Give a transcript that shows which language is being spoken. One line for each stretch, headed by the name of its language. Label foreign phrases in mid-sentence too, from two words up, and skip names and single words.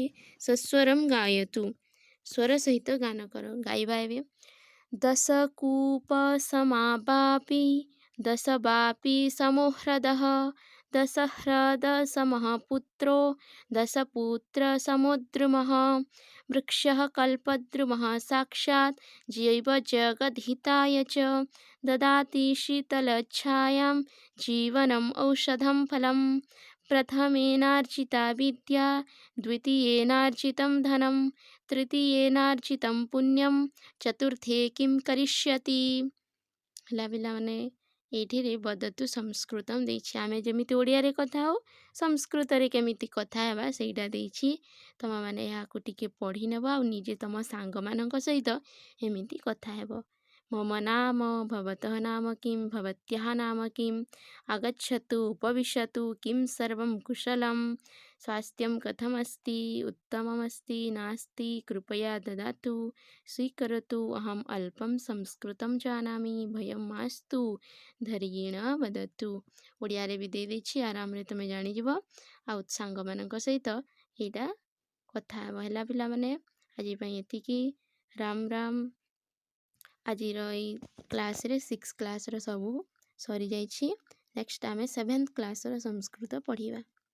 Sanskrit: ସସ୍ୱରମ୍ ଗାୟତୁ,
Odia: ସ୍ୱର ସହିତ ଗାନ କର। ଗାଇବା ଏବେ।
Sanskrit: ଦଶକୂପ ସମାବାପି, ଦଶବାପି ସମୋହ୍ରଦଃ, ଦଶହ୍ରଦ ସମଃ ପୁତ୍ರೋ, ଦଶପୁତ୍ର ସମୋଦ୍ରୁମଃ, ବୃକ୍ଷः କଲ୍ପଦ୍रुमः साक्षात् जैवजगद्हिताय च, ददाति शीतलच्छायां जीवनम् औषधं फलम्। प्रथमेनार्जिता विद्या, द्वितीयेनार्जितं धनं, तृतीयेनार्जितं पुण्यं, चतुर्थे किं करिष्यति।
Odia: ହେଲା ପିଲାମାନେ, ଏଇଠିରେ
Sanskrit: ବଦତୁ ସଂସ୍କୃତମ୍
Odia: ଦେଇଛି। ଆମେ ଯେମିତି ଓଡ଼ିଆରେ କଥା ହଉ ସଂସ୍କୃତରେ କେମିତି କଥା ହେବା ସେଇଟା ଦେଇଛି। ତୁମମାନେ ଏହାକୁ ଟିକେ ପଢ଼ି ନେବ ଆଉ ନିଜେ ତୁମ ସାଙ୍ଗମାନଙ୍କ ସହିତ ଏମିତି କଥା ହେବ।
Sanskrit: मम नाम, भवतः नाम किं, भवत्याः नाम किम्, आगच्छतु उपविशतु, किं सर्वं कुशलं, स्वास्थ्यं कथमस्ति, उत्तममस्ति नास्ति, कृपया ददातु, स्वीकरोतु, अहम् अल्पं संस्कृतं जानामि, भयं मास्तु, धैर्येण वदतु।
Odia: ଓଡ଼ିଆରେ ବି ଦେଇଦେଇଛି, ଆରାମରେ ତୁମେ ଜାଣିଯିବ ଆଉ ସାଙ୍ଗମାନଙ୍କ ସହିତ ଏଇଟା କଥା ହେବ। ହେଲା ପିଲାମାନେ, ଆଜି ପାଇଁ ଏତିକି। ରାମ ରାମ। ଆଜିର ଏଇ କ୍ଲାସ୍ରେ 6 କ୍ଲାସ୍ର ସବୁ ସରିଯାଇଛି। ନେକ୍ସଟ ଆମେ 7th କ୍ଲାସ୍ର ସଂସ୍କୃତ ପଢ଼ିବା।